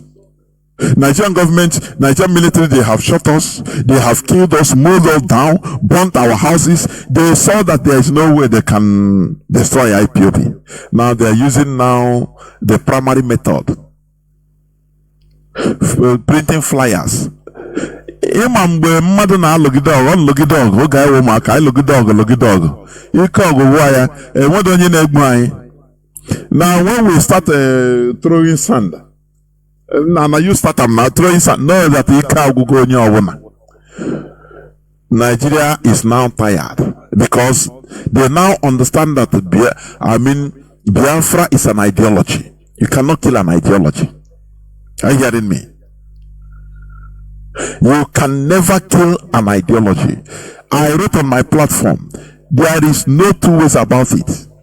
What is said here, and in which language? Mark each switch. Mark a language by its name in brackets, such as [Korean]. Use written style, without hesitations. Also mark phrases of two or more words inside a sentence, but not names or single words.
[English] Nigerian government, Nigerian military, they have shot us. They have killed us, moved us down, burnt our houses. They saw that there is no way they can destroy IPOB. Now they are using now the primary method, printing flyers. [Igbo] Ịma mgbe mmadụ na-alụgide ọgụ, nlụgide ọgụ, oge anyị wụ maka anyị lụgide ọgụ, ike ọgụ gwụwa ya, enweghị onye na-egbu anyị. [English] Now when we start throwing sand, now you start now throwing sand, know that [Igbo] ike agwụgo onye ọbụla. [English] Nigeria is now tired because they now understand that Biafra is an ideology. You cannot kill an ideology. Are you hearing me? You can never kill an ideology. I wrote on my platform, there is no two ways about it.